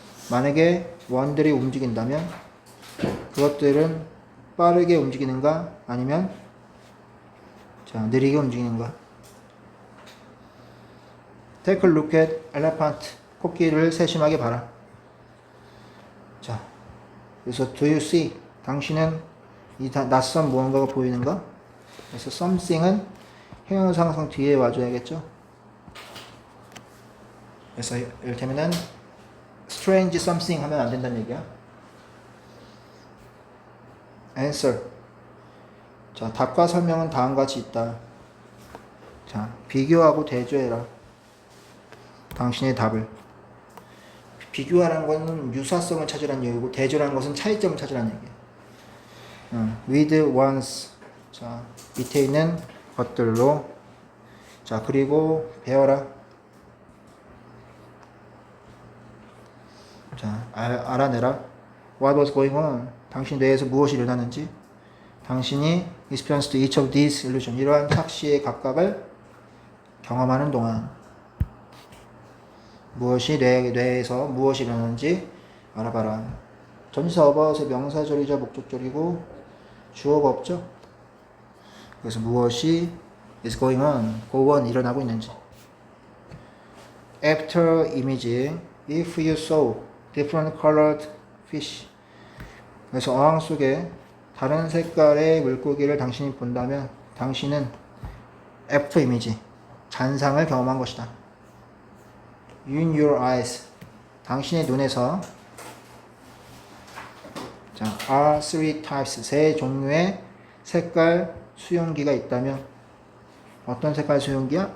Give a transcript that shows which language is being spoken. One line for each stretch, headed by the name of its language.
Korean: 만약에 원들이 움직인다면 그것들은 빠르게 움직이는가? 아니면 자, 느리게 움직이는가?
English: Take a look at elephant.
Korean: 코끼리를 세심하게 봐라. 자, 그래서
English: do you see?
Korean: 당신은 이 낯선 무언가가 보이는가? 그래서 something은 형용사상 뒤에 와줘야겠죠? 그래서 이를테면은 strange something 하면 안 된다는 얘기야.
English: answer.
Korean: 자, 답과 설명은 다음과 같이 있다. 자, 비교하고 대조해라. 당신의 답을. 비교하라는 것은 유사성을 찾으라는 얘기고, 대조라는 것은 차이점을 찾으라는 얘기야.
English: with ones.
Korean: 자, 밑에 있는 것들로. 자, 그리고 배워라. 자, 알아내라.
English: What was going on?
Korean: 당신 뇌에서 무엇이 일어나는지. 당신이
English: experienced each of these illusion.
Korean: 이러한 착시의 각각을 경험하는 동안 무엇이 뇌에서 무엇이 일어나는지 알아봐라. 전치사 about의 명사절이자 목적절이고 주어가 없죠. 그래서 무엇이
English: is going on, go on
Korean: 일어나고 있는지.
English: After imaging, if you saw different colored fish.
Korean: 그래서 어항 속에 다른 색깔의 물고기를 당신이 본다면 당신은 F 이미지, 잔상을 경험한 것이다.
English: In your eyes,
Korean: 당신의 눈에서 자,
English: are three types,
Korean: 세 종류의 색깔 수용기가 있다면 어떤 색깔 수용기야?